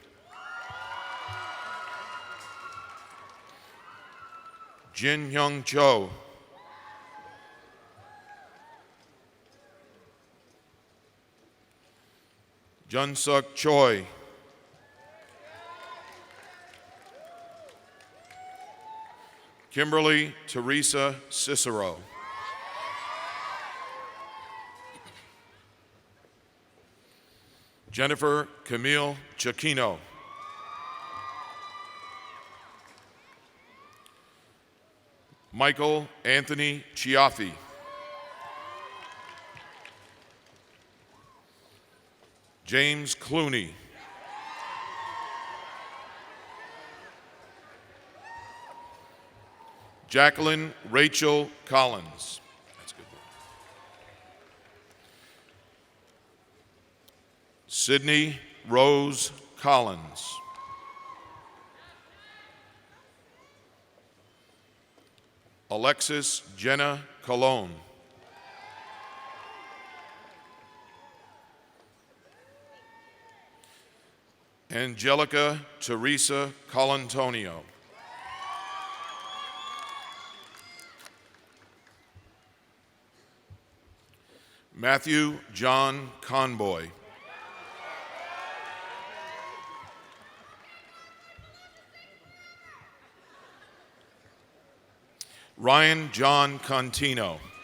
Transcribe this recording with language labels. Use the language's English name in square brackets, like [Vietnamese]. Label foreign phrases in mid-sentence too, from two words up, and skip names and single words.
[English] Jin Hyung Cho. Junsuk Choi. Kimberly Teresa Cicero. Jennifer Camille Chiquino. Michael Anthony Chiaffi. James Clooney. Jacqueline Rachel Collins. That's a good one. Sydney Rose Collins. Alexis Jenna Colon. Angelica Teresa Colantonio. Matthew John Conboy. Ryan John Contino.